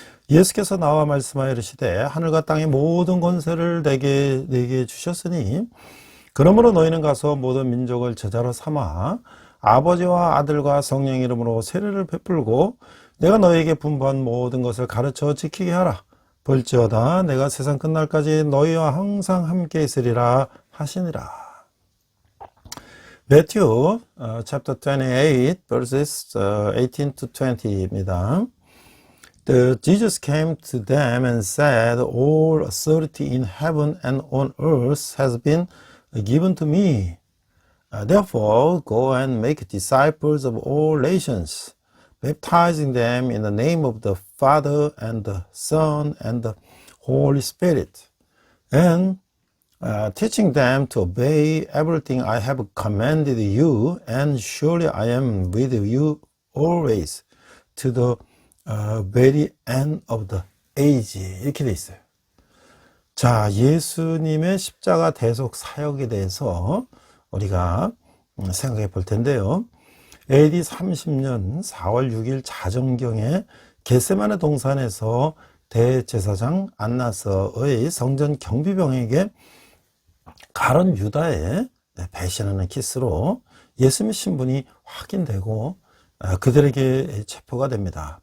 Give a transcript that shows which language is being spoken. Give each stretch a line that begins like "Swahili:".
Korean: 예수께서 나와 말씀하여 이르시되 하늘과 땅의 모든 권세를 내게 주셨으니 그러므로 너희는 가서 모든 민족을 제자로 삼아 아버지와 아들과 성령 이름으로 세례를 베풀고 내가 너희에게 분부한 모든 것을 가르쳐 지키게 하라. 볼지어다 내가 세상 끝날까지 너희와 항상 함께 있으리라 하시니라.
English: Matthew chapter 28 verses 18 to 20
Korean: 입니다.
English: Jesus came to them and said, All authority in heaven and on earth has been given to me. Therefore, go and make disciples of all nations, baptizing them in the name of the Father and the Son and the Holy Spirit, and teaching them to obey everything I have commanded you, and surely I am with you always to the very end of the age.
Korean: 이렇게 돼 있어요. 자, 예수님의 십자가 대속 사역에 대해서 우리가 생각해 볼 텐데요. AD 30년 4월 6일 자정경에 겟세마네 동산에서 대제사장 안나서의 성전 경비병에게 가룟 유다의 배신하는 키스로 예수님의 신분이 확인되고 그들에게 체포가 됩니다.